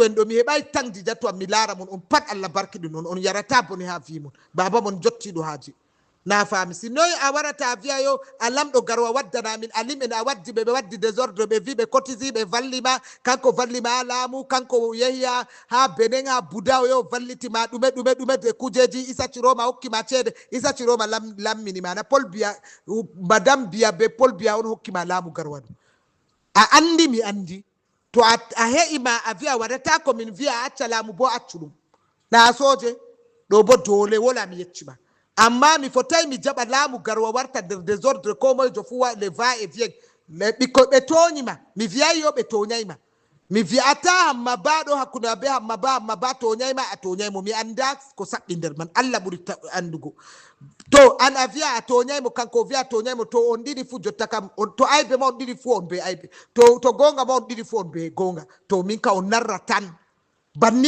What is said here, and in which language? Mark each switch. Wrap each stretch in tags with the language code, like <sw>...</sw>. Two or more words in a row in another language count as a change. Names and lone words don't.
<ff>en do mi hebay tang dijatu mi lara mon on pat Allah barkidu non on yarata boni ha fi mon baba mon jotti do haji na fami si noy a warata viya yo alam do garwa waddana min alim en a waddi be waddi désordre be vi be cotiser be vallima kanko vallima laamu kanko yehiya ha benen ha buda yo vallitima dume de kujeji isa ciroma hokkima cede isa ciroma lammini mana Paul biya madame biya be Paul biya on hokkima laamu garwa a andi mi andi to a he'ima a wi'a waɗata komin wi'a acca laamu bo accu ɗum na soje ɗo bo dole wola mi yeccima amma mi fotai mi jaɓa laamu garwa warta nder désordre ko moyejo fu le va et vient ɓikkoy ɓe toñima mi wiyay yo ɓe toñayma mi wi'ata hamma ba ɗo hakkude be hamma ba toñayma a toñaymo mi anda ko saɓɓi nder man Allah ɓuri andugo to an a wiya a toñaymo kanko wiya toñaymo to on ɗiɗi fu jotta kam to aybe ma on ɗiɗi fu on be aybe to gonga ma on ɗiɗi fu on be gonga to min ka on narra tan banni</ff>